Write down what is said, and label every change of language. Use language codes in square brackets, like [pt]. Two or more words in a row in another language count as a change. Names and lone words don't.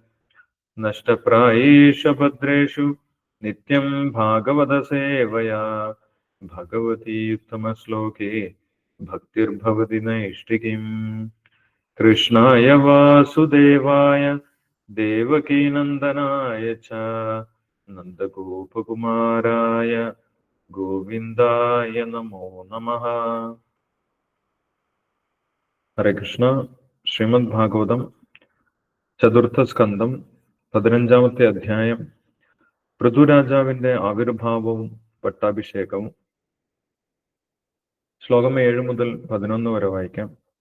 [sa] नष्टप्रायेषु भद्रेषु नित्यं भागवतसेवया भगवती उत्तमश्लोके भक्तिर्भवति नैष्टिकीम्। कृष्णाय वासुदेवाय देवकीनन्दनाय च नन्दगोपकुमाराय गोविन्दाय नमो नमः। हरे कृष्ण. [ml] ശ്രീമദ് ഭാഗവതം ചതുർത്ഥ സ്കന്ധം 15-ാമത്തെ അധ്യായം, പൃഥുരാജാവിന്റെ ആവിർഭാവവും പട്ടാഭിഷേകവും. ശ്ലോകം 7 മുതൽ 11 വരെ വായിക്കാം.